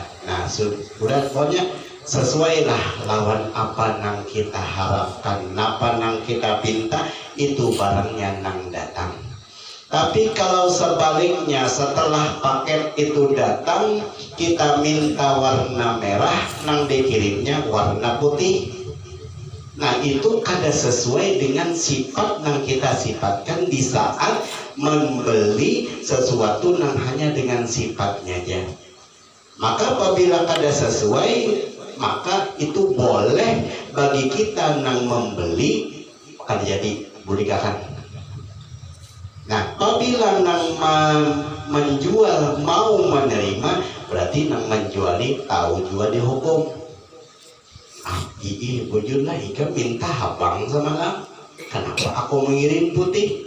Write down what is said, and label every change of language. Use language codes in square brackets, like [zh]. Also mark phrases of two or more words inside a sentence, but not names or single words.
[bjn] Nah sudah pokoknya sesuailah lawan apa nang kita harapkan, apa nang kita pinta itu barangnya nang datang. Tapi kalau sebaliknya setelah paket itu datang, kita minta warna merah, nang dikirimnya warna putih. [id] Nah itu kada sesuai dengan sifat yang kita sifatkan di saat membeli sesuatu yang hanya dengan sifatnya aja. [bjn] Maka apabila kada sesuai, maka itu boleh bagi kita yang membeli kada jadi bulikakan. Nah, apabila nang menjual mau menerima, berarti nang menjual ini tahu juga dihukum. Bujur lah, Ika minta habang semalam. [id] Kenapa aku mengirim putih?